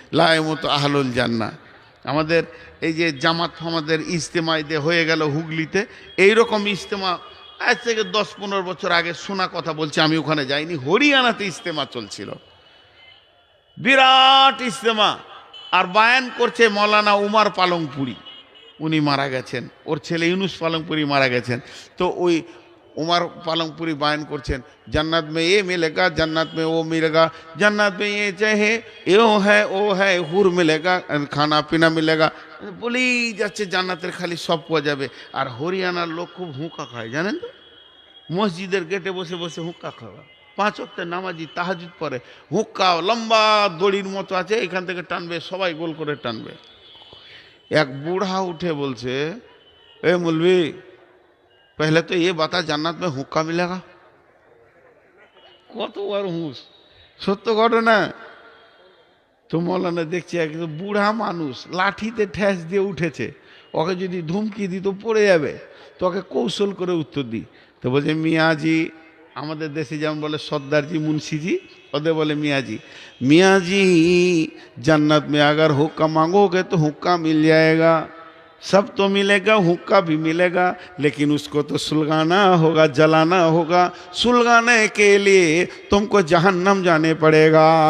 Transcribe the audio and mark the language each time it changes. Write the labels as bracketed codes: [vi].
[bn] লায়মতো আহলুল জান্নাহ। আমাদের এই যে জামাত আমাদের ইজতেমাইতে হয়ে গেল হুগলিতে, এইরকম ইজতেমা আজ থেকে 10-15 বছর আগে শোনা কথা বলছি, আমি ওখানে যাইনি। হরিয়ানাতে ইজতেমা চলছিল, বিরাট ইজতেমা। আর বায়ান করছে মৌলানা উমার পালংপুরি, উনি মারা গেছেন, ওর ছেলে ইউনুস পালংপুরি মারা গেছেন। তো ওই [hi] उमर पालंगपुरी बयान करছেন, जन्नत में ये मिलेगा, जन्नत में वो मिलेगा, जन्नत में ये चाहे यो है वो है, हुर मिलेगा, खाना पीना मिलेगा, [bn] বলেই যাচ্ছে জান্নাতের খালি সব পাওয়া যাবে। আর হরিয়ানার লোক খুব হুঁকা খায়, জানেন তো? মসজিদের গেটে বসে বসে হুঁকা খাওয়া, 5 ওয়াক্তের নামাজি তাহাজ্জুদ পড়ে, হুঁকা লম্বা দড়ির মতো আছে, এখান থেকে টানবে, সবাই গোল করে টানবে। এক বুড়া উঠে বলছে, এ মৌলভী, [hi] पहले तो ये बता जन्नत में हुक्का मिलेगा? [bn] কত বার হুঁস, সত্য ঘটনা। তো মৌলানা দেখছি একদম বুড়া মানুষ লাঠিতে ঠেস দিয়ে উঠেছে, ওকে যদি ধুমকি দিত পড়ে যাবে, তো ওকে কৌশল করে উত্তর দিই। তো বলছে, মিয়াজি, আমাদের দেশে যেমন বলে সর্দারজি মুন্সিজি, ওদের বলে মিয়াজি। [hi] मियाजी जन्नत में अगर हुक्का मांगोगे तो हुक्का मिल जाएगा, सब तो मिलेगा, हुक्का भी मिलेगा, लेकिन उसको तो सुलगाना होगा, जलाना होगा। सुलगाने के लिए तुमको जहन्नम जाने पड़ेगा।